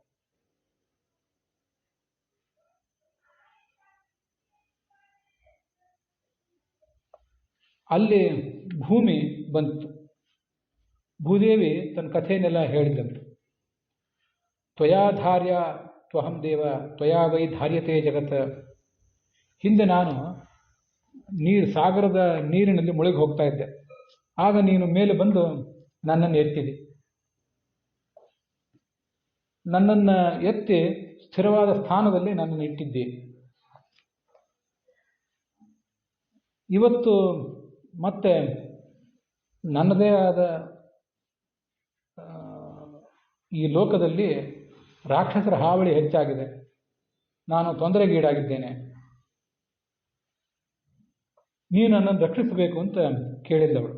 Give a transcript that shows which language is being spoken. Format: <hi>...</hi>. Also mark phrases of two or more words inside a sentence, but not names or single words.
<kn>ಅಲ್ಲಿ ಭೂಮಿ ಬಂತು. ಭೂದೇವಿ ತನ್ನ ಕಥೆಯನ್ನೆಲ್ಲ ಹೇಳಿದಂತೆ.</kn> <sa>त्वयाधार्य त्वहं देव त्वया वै धार्यते जगत्.</sa> <kn>ಹಿಂದೆ ನಾನು ಸಾಗರದ ನೀರಿನಲ್ಲಿ ಮುಳುಗಿ ಹೋಗ್ತಾ ಇದ್ದೆ. ಆಗ ನೀನು ಮೇಲೆ ಬಂದು ನನ್ನನ್ನು ಎತ್ತಿದೆ. ನನ್ನನ್ನು ಎತ್ತಿ ಸ್ಥಿರವಾದ ಸ್ಥಾನದಲ್ಲಿ ನನ್ನನ್ನು ಇಟ್ಟಿದ್ದೆ. ಇವತ್ತು ಮತ್ತೆ ನನ್ನದೇ ಆದ ಈ ಲೋಕದಲ್ಲಿ ರಾಕ್ಷಸರ ಹಾವಳಿ ಹೆಚ್ಚಾಗಿದೆ, ನಾನು ತೊಂದರೆಗೀಡಾಗಿದ್ದೇನೆ, ನೀನು ನನ್ನನ್ನು ರಕ್ಷಿಸಬೇಕು ಅಂತ ಕೇಳಿದ್ದವಳು.</kn>